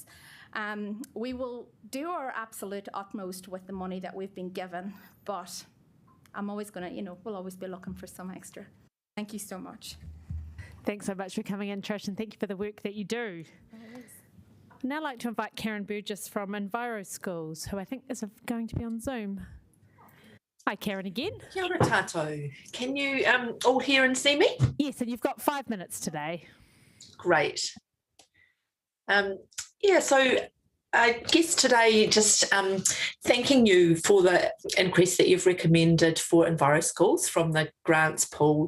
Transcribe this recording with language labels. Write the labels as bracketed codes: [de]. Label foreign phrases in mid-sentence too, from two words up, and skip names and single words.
[en] We will do our absolute utmost with the money that we've been given, but I'm always going to, we'll always be looking for some extra. Thank you so much. Thanks so much for coming in, Trish, and thank you for the work that you do. I'd now like to invite Karen Burgess from Enviro Schools, who I think is going to be on Zoom. Hi, Karen again. [mi] Kia ora tātou. [en] Can you all hear and see me? Yes, and you've got 5 minutes today. Great. So I guess today just thanking you for the increase that you've recommended for Enviro Schools from the grants pool.